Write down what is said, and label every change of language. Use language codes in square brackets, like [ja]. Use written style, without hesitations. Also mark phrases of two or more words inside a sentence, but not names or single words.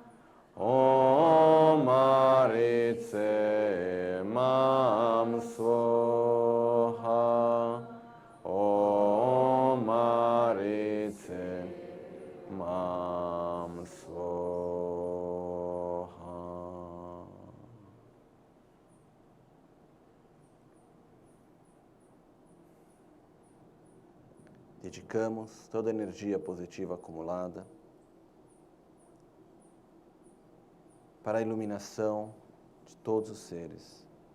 [sa] Om Maritse Mam Swaha. Om Maritse Mam Swaha. [pt] Dedicamos toda a energia positiva acumulada para a iluminação de todos os seres,